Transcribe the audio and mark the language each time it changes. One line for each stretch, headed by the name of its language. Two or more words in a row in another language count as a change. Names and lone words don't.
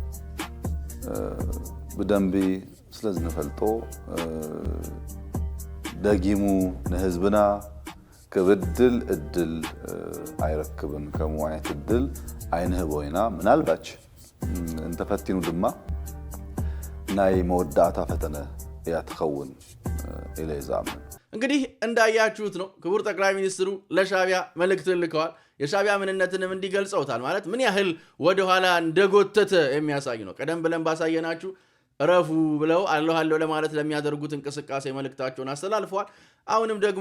Tigrinya: ብደንቢ ስለ ዝንፈልጦ ደጊሙ ንህዝብና ክብድል እድል ኣይረክብን ከም ዓይነት እድል ኣይንህቦ ኢና ምናልባች እንተፈቲኑ ድማ ናይ መወዳእታ ፈተነ እያ ትኸውን ኢለ ይዛምን
Amharic: እንግዲህ እንዳያችሁት ነው ክቡር ጠቅላይ ሚኒስትሩ ለሻዕቢያ መልእክት ልከዋል የሻዕቢያ ምንነትንም እንዲገልጸውታል ማለት ምን ያህል ወደ ኋላ እንደጎተተ የሚያሳይ ነው ቀደም ብለን ባሳየናችሁ ረፉ ብለው አለሁ ለማለት ለሚያደርጉት እንቅስቃሴ መልእክታቸውን አስተላልፈዋል አሁንም ደግሞ